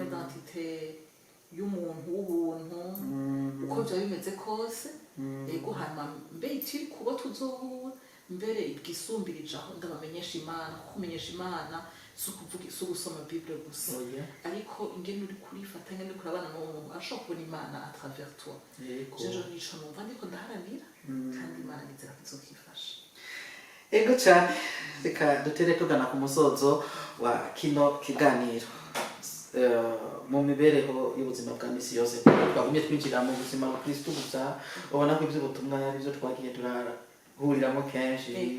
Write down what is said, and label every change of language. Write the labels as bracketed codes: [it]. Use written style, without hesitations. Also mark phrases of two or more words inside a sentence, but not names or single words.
[rn] l'identité y'umuntu w'ubuntu uko vyaba bimeze kose ego hanyuma mbe ikiri kubo tuzohura mbere igisumbilije aho ndabamenyesha Imana kuko kumenyesha Imana si ukuvuga si ugusoma Bible gusa ariko ingene uri kurifata ingene uri kurabana n'uwo muntu ashobora kubona Imana [fr] à travers toi [rn] jeje nico numva ndiko ndaharanira kandi Imana nizera ko izokifasha ego cyane reka dutere tugana ku musozo wa kino kiganiro mu mibereho y'ubuzima bwa misi yose twagumye twinjira mu buzima bwa Kristo gusa ubona ko iby'ubutumwa ari byo twagiye turahuriramo kenshi